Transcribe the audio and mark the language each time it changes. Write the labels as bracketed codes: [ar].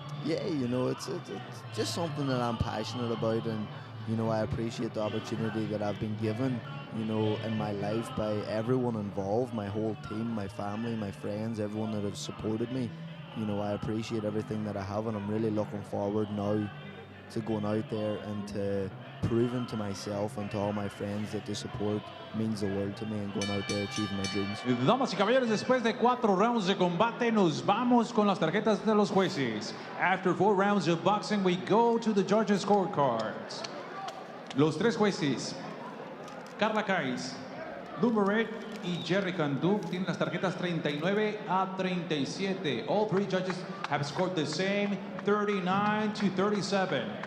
[en] Yeah, you know, it's just something that I'm passionate about, and, you know, I appreciate the opportunity that I've been given, you know, in my life by everyone involved, my whole team, my family, my friends, everyone that has supported me. You know, I appreciate everything that I have, and I'm really looking forward now to going out there and to proving to myself and to all my friends that the support means the world to me, and going out there achieving my dreams. [es] Damas y caballeros, después de 4 rounds de combate, nos vamos con las tarjetas de los jueces. [en] After 4 rounds of boxing, we go to the judges' scorecards. [es] Los 3 jueces, Carla Cais, Lou Moret y Jerry Cantu, tienen las tarjetas 39 a 37. [en] All 3 judges have scored the same, 39 to 37.